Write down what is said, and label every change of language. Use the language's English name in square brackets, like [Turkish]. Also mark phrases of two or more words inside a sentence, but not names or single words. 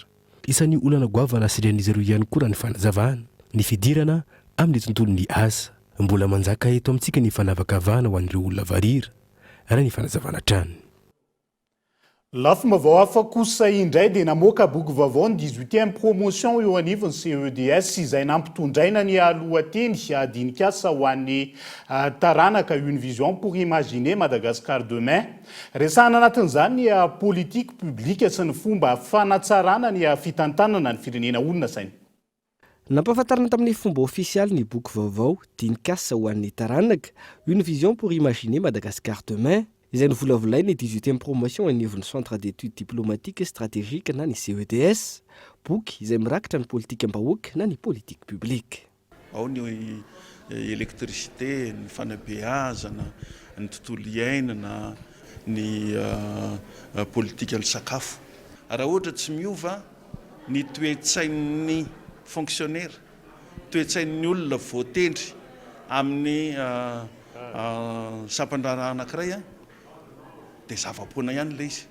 [Malagasy] Isan'ny olana goavana sirian'izy ireo ihany koa raha ny fanazavana ny fidirana amin'ny tontolon'ny asa mbola manjaka eto amintsika ny fanavakavahana ho an'ireo olona varira raha ny fanazavana trano. Lafy vaovao hafa kosa indray dia namoaka boky vaovao ny 18e promotion eo anivon'ny CEDS izay nampitondraina ny alohateny adinikasa ho an'ny taranaka [French] une vision pour imaginer Madagascar demain. [Malagasy] Resahana anatin'izany ny [French] politique publique [Malagasy] sy ny fomba fanatsarana ny fitantanana ny firenena olona sainy. Nampahafantarana tamin'ny fomba ofisialy ny boky vaovao dinikasa ho an'ny taranaka [French] une vision pour imaginer Madagascar demain [Malagasy] izay novolavolainy 18e promotion anivon'ny [French] centre d'études diplomatiques et stratégiques [Malagasy] na ny CEDS, boky izay mirakitra ny politika am-bahoaka na ny [French] politique publique. [Malagasy] Ao ny électricité, ny fanabeazana, ny tontolo iainana, ny politika ny sakafo. Raha ohatra tsy miova ny toe-tsain'ny fonctionnaire, toe-tsain'ny olona voatendry amin'ny sampandrana anankiray dia zava-poana ihany ilay izy.